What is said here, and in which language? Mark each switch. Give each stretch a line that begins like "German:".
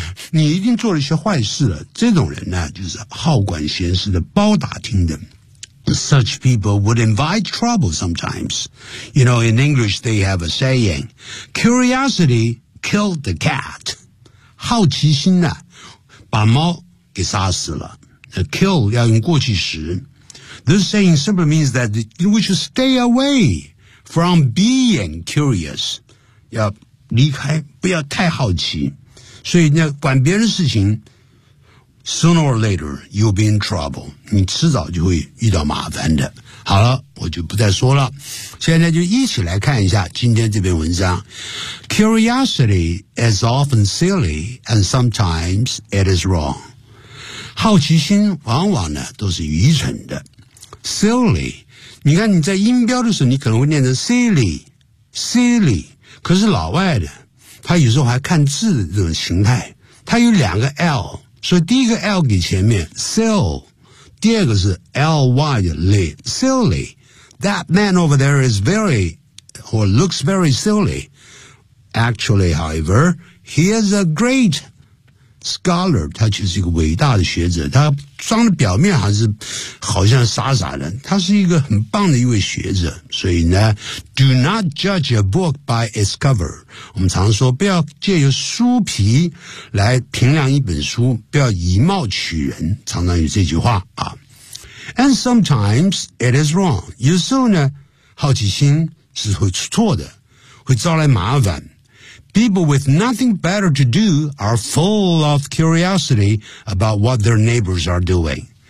Chinese: 你一定做了一些坏事了。这种人呢，就是好管闲事的包打听的。
English: Such people would invite trouble sometimes. You know, in English, they have a saying, "Curiosity killed the cat."
Chinese: 好奇心呢、啊，把猫给杀死了。 Kill 要用过去时。
English: This saying simply means that we should stay away from being curious.
Chinese: 要离开，不要太好奇。所以呢，管别人的事情。
English: Sooner or later, you'll be in trouble.
Chinese: 你迟早就会遇到麻烦的。好了，我就不再说了。现在就一起来看一下今天这篇文章。
English: Curiosity is often silly and sometimes it is wrong.
Chinese: 好奇心往往呢都是愚蠢的。 Silly, 你看你在音标的时候你可能会念成 silly, silly, 可是老外的他有时候还看字的这种形态。他有两个 L,所以第一个 L 给前面 sill， 第二个是 ly 的 ly silly。
English: That man over there is very or looks very silly. Actually, however, he is a great scholar.
Chinese: 他其实是一个伟大的学者。他装的表面还是好像傻傻的。他是一个很棒的一位学者。所以呢
English: ，do not judge a book by its cover。
Chinese: 我们常说，不要借由书皮来评量一本书，不要以貌取人。常常有这句话啊。
English: And sometimes it is wrong.
Chinese: 有时候呢，好奇心是会出错的，会招来麻烦。
English: People with nothing better to do are full of curiosity about what their neighbors are doing.